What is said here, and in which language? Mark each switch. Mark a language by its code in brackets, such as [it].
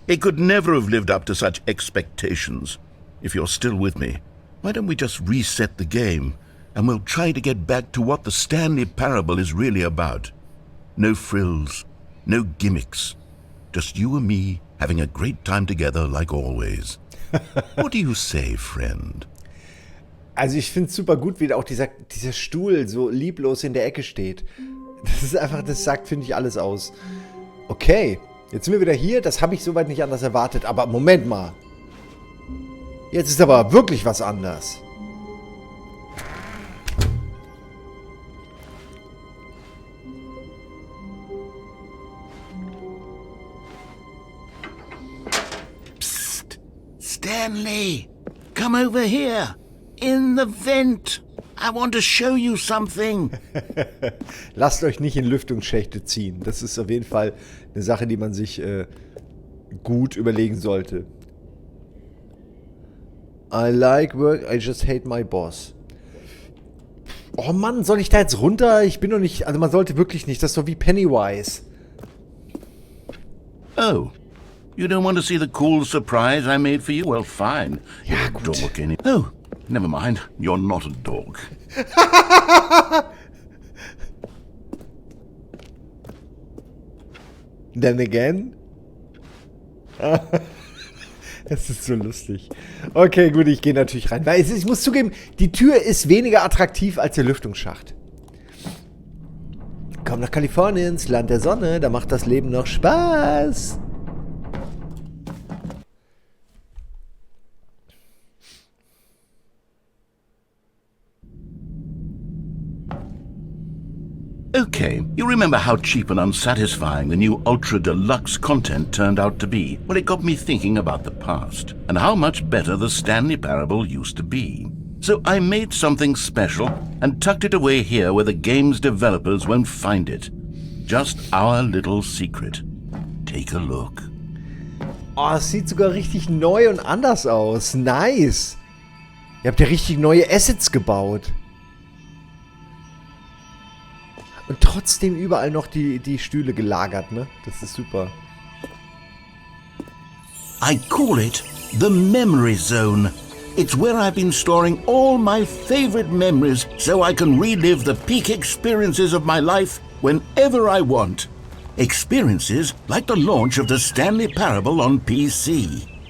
[en] It could never have lived up to such expectations. If you're still with me, why don't we just reset the game and we'll try to get back to what the Stanley Parable is really about. No frills, no gimmicks. Just you and me having a great time together like always. What do you say, friend? [de] Also ich finde es super gut, wie auch dieser Stuhl so lieblos in der Ecke steht. Das ist einfach, das sagt, finde ich, alles aus. Okay, jetzt sind wir wieder hier. Das habe ich soweit nicht anders erwartet. Aber Moment mal. Jetzt ist aber wirklich was anders. [en] Stanley, come over here. In the vent. I want to show you something. [de] Lasst euch nicht in Lüftungsschächte ziehen. Das ist auf jeden Fall eine Sache, die man sich gut überlegen sollte. [en] I like work, I just hate my boss. [de] Oh Mann, soll ich da jetzt runter? Ich bin doch nicht... Also man sollte wirklich nicht. Das ist so wie Pennywise. Oh. [en] You don't want to see the cool surprise I made for you? Well, fine. Ja, You're a [de] gut. [en] dog, any... Oh, never mind. You're not a dog. Then again? [de] Es ist so lustig. Okay, gut, ich gehe natürlich rein. Weil ich muss zugeben, die Tür ist weniger attraktiv als der Lüftungsschacht. Komm nach Kalifornien, ins Land der Sonne, da macht das Leben noch Spaß. [en] Okay, you remember how cheap and unsatisfying the new Ultra Deluxe content turned out to be? Well, it got me thinking about the past, and how much better the Stanley Parable used to be. So I made something special and tucked it away here where the game's developers won't find it. Just our little secret. Take a look. [de] Oh, es sieht sogar richtig neu und anders aus. Nice. Ihr habt ja richtig neue Assets gebaut. Und trotzdem überall noch die Stühle gelagert, ne? Das ist super. [en] I call it the Memory Zone. It's where I've been storing all my favorite memories so I can relive the peak experiences of my life whenever I want. Experiences like the launch of the Stanley Parable on PC.